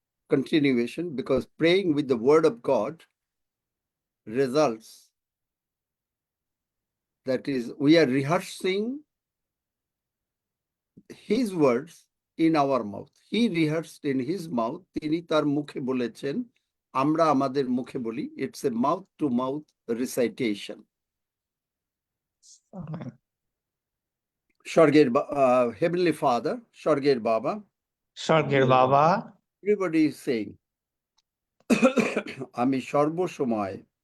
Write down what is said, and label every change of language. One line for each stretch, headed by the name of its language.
English: Continuation, because praying with the word of God results, that is, we are rehearsing his words in our mouth. He rehearsed in his mouth.
Bangla: তিনি তার মুখে বলেছেন, আমরা আমাদের মুখে বলি।
English: It's a mouth to mouth recitation.
Bangla: স্বর্গের
English: Heavenly Father,
Bangla: স্বর্গের বাবা. স্বর্গের বাবা।
English: Everybody is saying,
Bangla: আমি সর্বসময়,